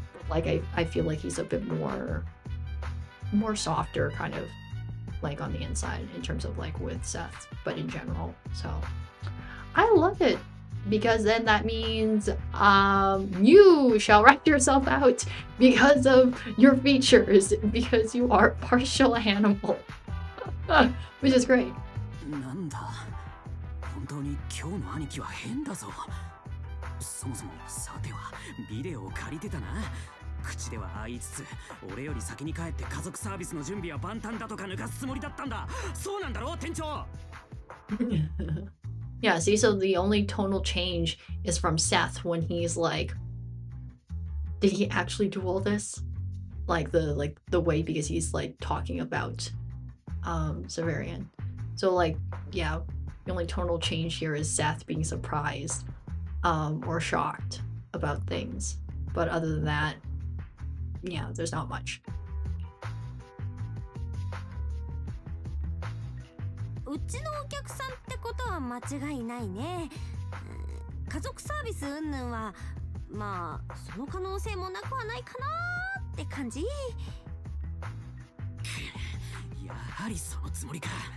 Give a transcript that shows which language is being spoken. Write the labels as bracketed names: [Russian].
[English] Like I feel like he's a bit more softer kind of like on the inside in terms of like with Seth, but in general. So I love it, because then that means you shall write yourself out because of your features, because you are partial animal. Which is great. [Japanese] なんだ、本当に今日の兄貴は変だぞ。そもそもさてはビデオを借りてたな。口ではああ言いつつ、俺より先に帰って家族サービスの準備は万端だとか抜かすつもりだったんだ。そうなんだろ、店長。 [English] Yeah, see, so the only tonal change is from Seth when he's like, did he actually do all this? Like the way, because he's like talking about Severian. So like, yeah, the only tonal change here is Seth being surprised or shocked about things. But other than that, yeah, there's not much. [Japanese] うちのお客さんってことは間違いないね。家族サービス云々はまあその可能性もなくはないかなって感じ。やはりそのつもりか。